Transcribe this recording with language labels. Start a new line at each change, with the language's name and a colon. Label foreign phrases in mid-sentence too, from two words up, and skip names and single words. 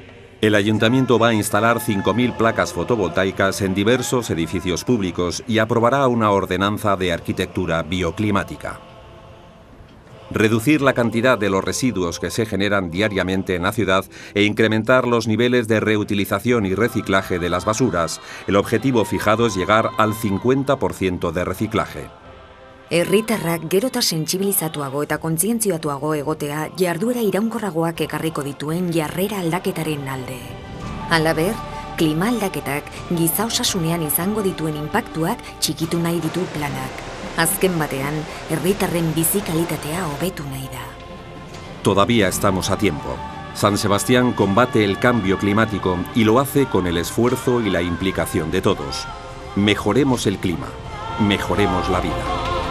Spanish: El Ayuntamiento va a instalar 5.000 placas fotovoltaicas en diversos edificios públicos y aprobará una ordenanza de arquitectura bioclimática. Reducir la cantidad de los residuos que se generan diariamente en la ciudad e incrementar los niveles de reutilización y reciclaje de las basuras. El objetivo fijado es llegar al 50% de reciclaje.
Basque: Herritarrak gero eta sentsibilizatuago eta kontzientziatuago egotea jarduera iraunkorragoak ekarriko dituen jarrera aldaketaren alde. Halaber, klima aldaketak giza osasunean izango dituen inpaktuak txikitu nahi ditu planak. Azken batean, herritarren bizi kalitatea hobetu nahi da.
Spanish: Todavía estamos a tiempo. San Sebastián combate el cambio climático y lo hace con el esfuerzo y la implicación de todos. Mejoremos el clima, mejoremos la vida.